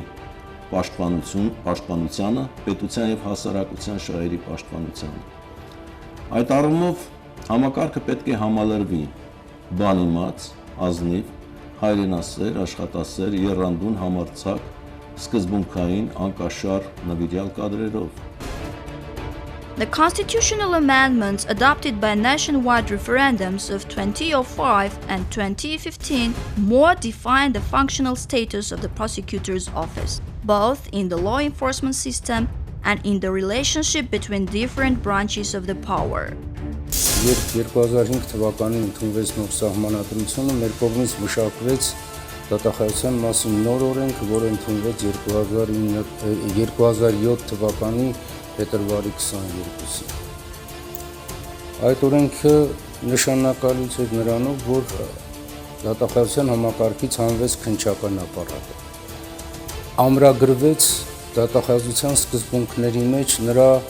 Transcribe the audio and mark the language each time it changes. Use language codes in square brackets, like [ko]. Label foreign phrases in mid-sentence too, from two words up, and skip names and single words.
[hy] պաշտպանությանը, պետության եւ հասարակության շահերի պաշտպանությանը։ Այդ առումով համակարգը պետք է համալրվի բանիմաց, ազնիվ, հայրենասեր, աշխատասեր, եռանդուն, համարձակ, սկզբունքային, անկաշար, նվիրյալ կադրերով։ [en] The constitutional amendments adopted by nationwide referendums of 2005 and 2015 more define the functional status of the prosecutor's office, both in the law enforcement system and in the relationship between different branches of the power. [hy] Երբ 2005 թվականին ընդունվեց նոր սահմանադրությունը, մեր կողմից մշակվեց դատախազության մասին նոր օրենք, որը ընդունվեց 2007 թվականի փետրվարի 22-ին։ Այդ օրենքը նշանակալից էր նրանով, որ դատախազության համակարգից հանվեց քննչական ապարատը։ Ամրագրվեց դատախազության սկզբունքների մեջ նրա